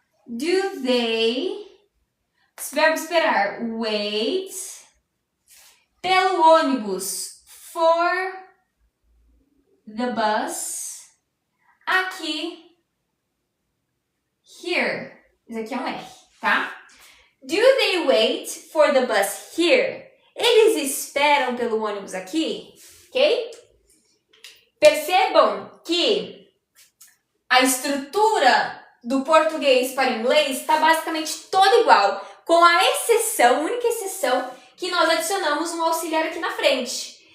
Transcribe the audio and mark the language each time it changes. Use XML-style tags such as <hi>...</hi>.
<en>Do they,</en> <pt>verbo esperar, wait, pelo ônibus,</pt> <en>for the bus,</en> <pt>aqui, here, isso aqui é um R, tá?</pt> <en>Do they wait for the bus here?</en> <pt>Eles esperam pelo ônibus aqui, ok? Percebam que a estrutura do português para o inglês está basicamente toda igual, com a exceção, única exceção, que nós adicionamos um auxiliar aqui na frente.</pt>